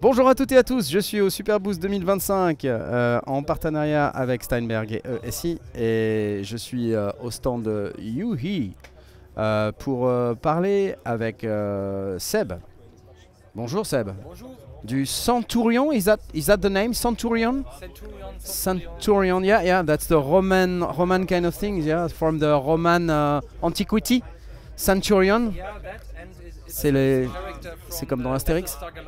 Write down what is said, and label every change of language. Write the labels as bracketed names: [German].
[French] à toutes et à tous, je suis au Superboost 2025 en partenariat avec Steinberg et ESI et je suis au stand Youhi pour parler avec Seb. Bonjour Seb. Bonjour. [English] Du Centurion, is that the name? Centurion? Centurion, yeah, that's the Roman kind of thing, yeah, from the Roman antiquity. [French] Centurion. C'est comme dans Astérix.